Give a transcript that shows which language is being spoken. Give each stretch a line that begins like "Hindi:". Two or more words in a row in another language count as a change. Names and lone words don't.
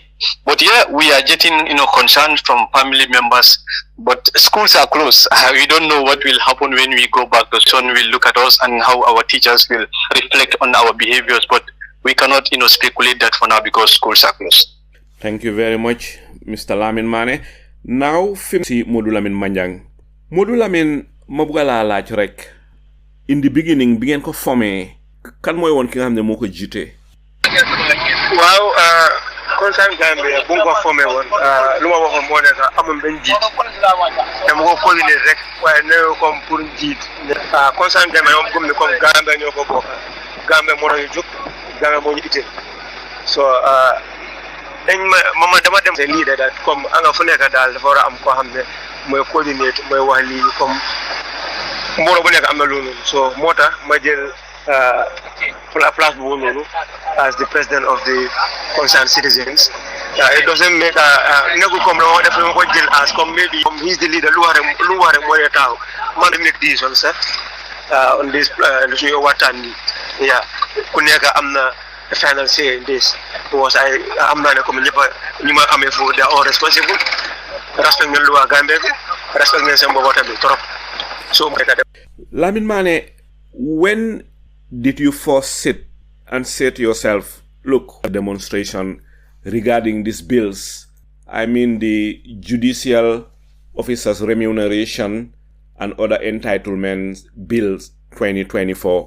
English: But yeah, we are getting concerns from family members. But schools are closed. We don't know what will happen when we go back. The sun will look at us and how our teachers will reflect on our behaviors. But we cannot speculate that for now because schools are closed. Thank you very much, Mr. Lamin Mane. Now,
Wolof: si Modou Lamin Manjang. Modou Lamin, mabugala laaj rek.
English: In the beginning,
Wolof: bi ngeen ko formé, kan mooy woon ki nga xam ne moo ko jiite? Waaw, concern Gambia bu ko formé woon, lu ma waxoon moo nekk amul benn jiit. Dama ko coordonner rek, waaye néew
French: comme pour
Wolof: jiit. Concern Gambia moom gëm ne comme Gambia ñoo ko bokk. Gambia moo tax ñu jóg, Gambia moo ñu itteel. So, dama dem lii de daal comme anga fu nekk daal dafa war a am koo xam ne mooy coordinate mooy wax lii comme mbooloo bu nekk am na loolu so moo tax ma jël place bu noonu
English: as the president of the concerned citizens. It doesn't make
Wolof: nekkul comme dama def ma ko jël as comme
English: maybe he's the leader
Wolof: lu wax rek moo dee taxaw man
English: make decision
Wolof: sax
English: on this
Wolof: suñu waxtaan ni ku nekk am na
English: final say in this because I'm not a community
Wolof: ñu ma amee foofu
English: they are all responsible
Wolof: respect ngeen loi Gambia bi respect ngeen seen bopp tamit trop so
English: Lamin Mane, when did you first sit and say to yourself, look, a demonstration regarding these bills, I mean the Judicial Officers Remuneration and Other Entitlements Bills 2024?